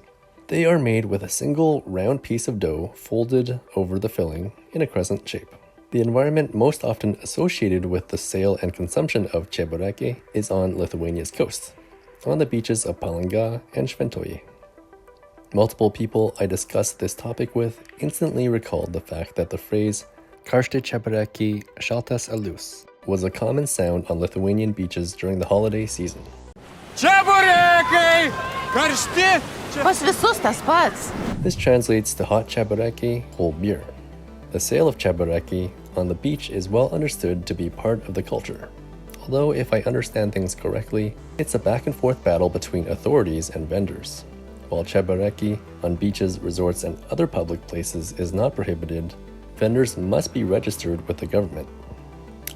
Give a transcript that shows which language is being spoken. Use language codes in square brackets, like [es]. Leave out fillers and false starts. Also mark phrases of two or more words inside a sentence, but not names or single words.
[en] They are made with a single round piece of dough folded over the filling in a crescent shape. The environment most often associated with the sale and consumption of chabareki is on Lithuania's coast, on the beaches of Palanga and Šventoji. Multiple people I discussed this topic with instantly recalled the fact that the phrase [lt] karšti chabareki šaltas alus [en] was a common sound on Lithuanian beaches during the holiday season. [lt] Chabareki! Karšti! Pas visus tas pats. [en] This translates to hot chabareki, cold beer. The sale of chabareki on the beach is well understood to be part of the culture. Although if I understand things correctly, it's a back and forth battle between authorities and vendors. While chabareki on beaches, resorts, and other public places is not prohibited, vendors must be registered with the government.